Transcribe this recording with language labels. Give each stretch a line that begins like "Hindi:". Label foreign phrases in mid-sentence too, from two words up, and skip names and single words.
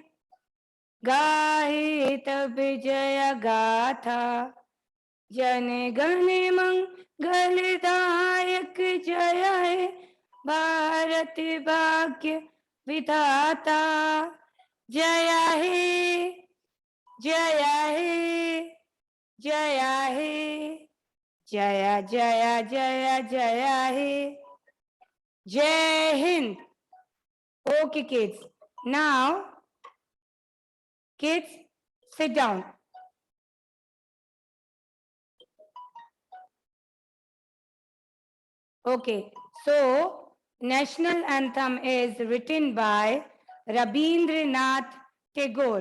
Hindi: गाहे तब जय गाथा जन गण मंगलदायक जय हे भारत भाग्य विधाता जय हे जय हे जय हे जय जय जय जय हे जय हिंद.
English: Okay, kids. Now, kids, sit down. Okay, so national anthem is written by Rabindranath Tagore.